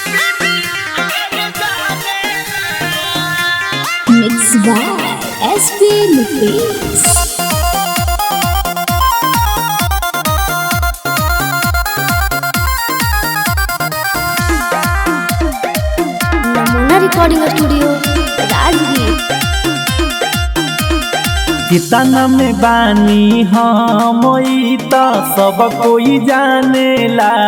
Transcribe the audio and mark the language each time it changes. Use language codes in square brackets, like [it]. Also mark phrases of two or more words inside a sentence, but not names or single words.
[en] Mixed by SP Lupis. Namuna Recording Studio, Rajgir. [bho] कितना में बानी हम त सब कोई जानेला।